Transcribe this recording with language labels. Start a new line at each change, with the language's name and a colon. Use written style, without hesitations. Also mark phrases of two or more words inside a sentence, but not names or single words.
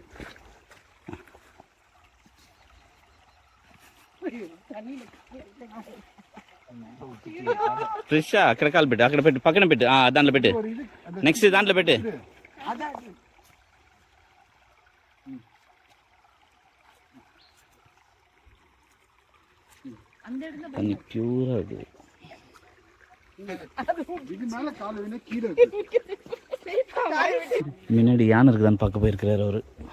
Telugu: త్రిష అక్కడ కాలు పెట్టు, అక్కడ పెట్టు, పక్కన పెట్టు, దాంట్లో పెట్టు, నెక్స్ట్ దాంట్లో పెట్టు.
Tamil: கொஞ்சம் பியூரா இருக்குது. முன்னாடி யானை இருக்குதான்னு பார்க்க போயிருக்கிறாரு அவரு.